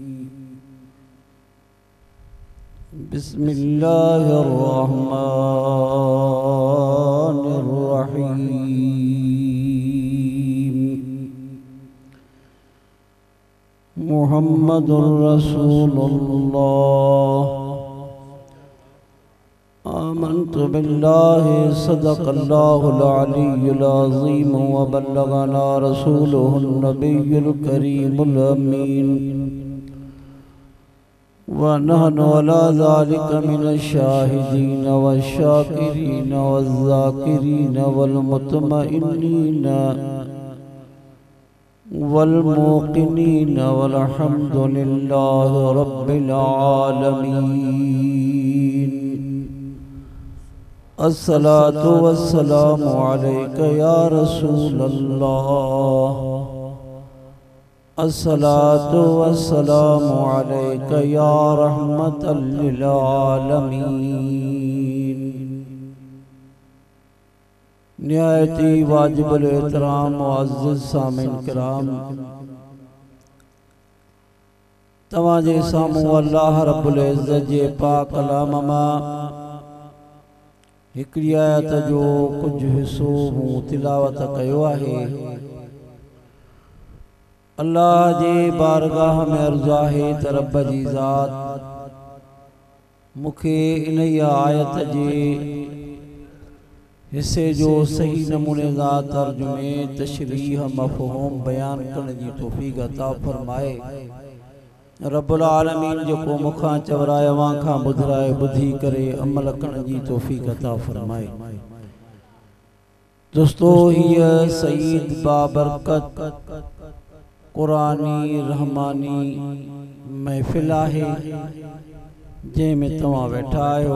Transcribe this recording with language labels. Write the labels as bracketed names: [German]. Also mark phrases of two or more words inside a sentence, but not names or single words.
[Arabic] بسم الله الرحمن الرحيم. محمد رسول الله. آمنت بالله صدق الله العلي العظيم وبلغنا رسوله النبي الكريم الأمين ونحن على ذلك من الشاهدين والشاكرين والذاكرين والمطمئنين والموقنين والحمد لله رب العالمين. الصلاة والسلام عليك يا رسول الله. الصلاة والسلام عليك يا رحمة للعالمين. [Sindhi] निहायती वाजिबुल एहतराम मुअज़्ज़िज़ सामीन किराम, तवाजे सामू अल्लाह [Arabic] رب العزة [Sindhi] जे पाक कलाम मां हिकड़ी आयत जो कुछ हिस्सो मूं तिलावत कयो आहे। अल्लाह जे बारगाह में अर्ज़ आहे त रब जी ज़ात मुखे इन आयत जे हिस्से जो सही नमूने सा तर्जुमे तशरीह मफ़हूम बयान करने की तौफ़ीक़ अता फरमाए। [Arabic] رب العالمين [Sindhi] जो मुखां चवराए वाखां बुधराए बुधी करे अमल करण की तौफ़ीक़ अता फरमाए। दोस्तो हिय सईद बाबरकत कुरानी रहमानी महफ़िल आहे जंहिंमें तव्हां वेठा आहियो।